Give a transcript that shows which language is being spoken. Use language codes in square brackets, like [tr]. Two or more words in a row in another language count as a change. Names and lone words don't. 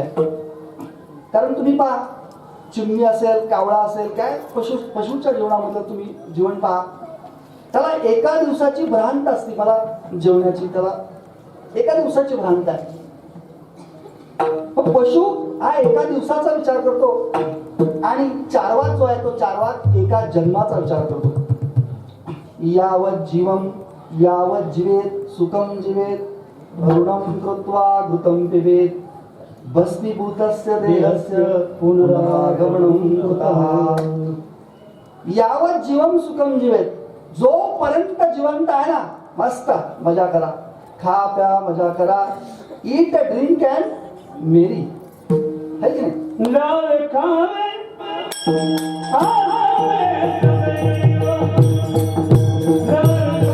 [mr] कारण तुम्ही पहा, चिमणी असेल, कावळा असेल, काय पशुच्या जीवनामधलं तुम्ही जीवन पहा, त्याला एका दिवसाची भ्रांत असते. मला जेवण्याची त्याला एका दिवसाची भ्रांत आहे. पण पशु हा एका दिवसाचा विचार करतो आणि चारवाक जो आहे तो चारवाक एका जन्माचा विचार करतो. [sa] यावत जीवम यावत जीवेत सुखम जीवेत ऋणम कृत्वा घृतं पिबेत भस्मीभूतस्य देहस्य पुनरागमनं कृतः. यावत जीवम सुखम जीवेत, [mr] जोपर्यंत जिवंत आहे ना, मस्त मजा करा, खा प्या मजा करा, [en] eat drink and merry, [mr] है की नाही. लाल खावे आवे